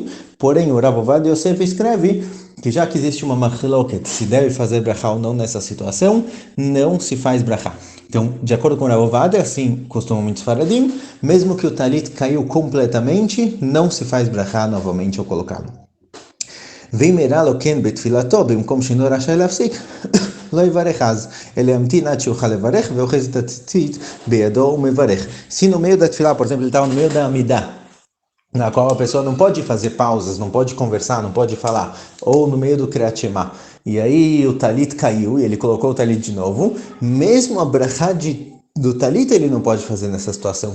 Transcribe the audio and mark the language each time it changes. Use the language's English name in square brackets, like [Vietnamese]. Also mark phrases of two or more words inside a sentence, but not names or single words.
[Portuguese] Porém, o Rav Ovadia Yosef escreve que já que existe uma machloket, se deve fazer brachá ou não nessa situação, não se faz brachá. Então, de acordo com o Rav Ovadia, assim costumam muitos faradim, mesmo que o talit caiu completamente, não se faz brachá novamente ao colocá-lo. [Hebrew] ואם הראה לו כן בתפילתו, במקום שאינו רשאי להפסיק, לא יברך אז, אלא ימתין עד שיוכל לברך, ואוחז את הציצית בידו ומברך. [Portuguese] Se no meio da tefilá, por exemplo, ele estava no meio da amidá, na qual a pessoa não pode fazer pausas, não pode conversar, não pode falar, ou no meio do Kriyat Shema, e aí o talit caiu, e ele colocou o talit de novo, mesmo a brachá do talit ele não pode fazer nessa situação.